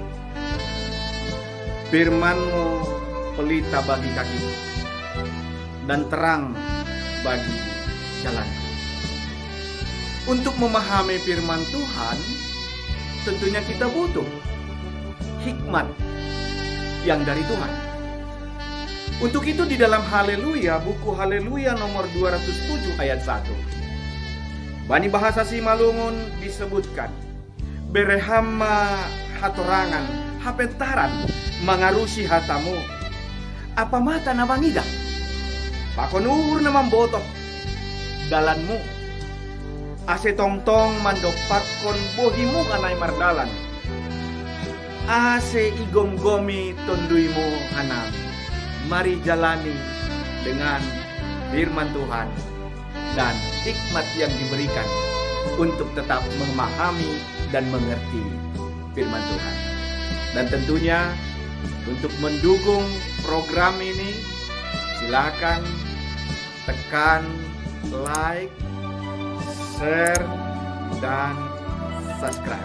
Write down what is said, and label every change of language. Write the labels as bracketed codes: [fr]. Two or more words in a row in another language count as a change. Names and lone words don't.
[id] Firman-Mu pelita bagi kakiku dan terang bagi jalanku. Untuk memahami firman Tuhan, tentunya kita butuh hikmat yang dari Tuhan. Untuk itu di dalam Haleluya, buku Haleluya nomor 207 ayat 1. [smu] Bani [id] bahasa Simalungun disebutkan, [smu] berehama hatorangan, hapentaran, mangarusi hatamu. Apa mata na bangida? Pakonur na mambotoh dalanmu. Ase tongtong mandopakon bohimu kanay mardalan. Ase igomgomi tonduimu hanam. [id] Mari jalani dengan firman Tuhan dan hikmat yang diberikan untuk tetap memahami dan mengerti firman Tuhan. Dan tentunya untuk mendukung program ini, silakan tekan like, share, dan subscribe.